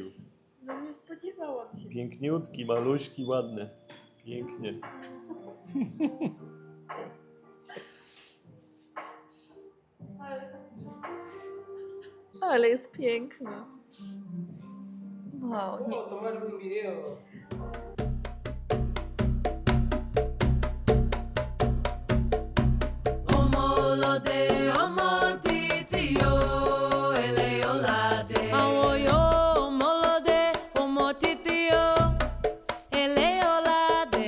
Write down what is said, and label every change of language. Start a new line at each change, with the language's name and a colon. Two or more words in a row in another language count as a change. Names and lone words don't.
Polish: No nie spodziewałam się. Piękniutki, maluśki, ładny. Pięknie. Ale jest piękny. Wow, nie.
Spanish: tomar un video.
Yoruba: Omolode, omotitio, eleolade. Awoyo, omolode, omotitio, eleolade.